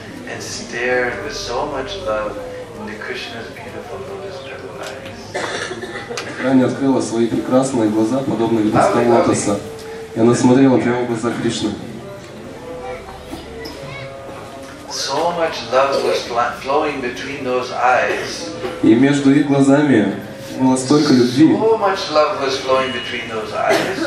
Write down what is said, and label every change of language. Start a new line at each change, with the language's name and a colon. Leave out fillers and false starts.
English: And stared with so much love into Krishna's beautiful lotus petal eyes.
Russian: Рани открыла свои прекрасные глаза, подобные лепесткам лотоса, и она смотрела прямо в глаза Кришны.
English: So much love was flowing between those eyes.
Russian: И между их глазами было столько любви.
English: So much love was flowing between those eyes.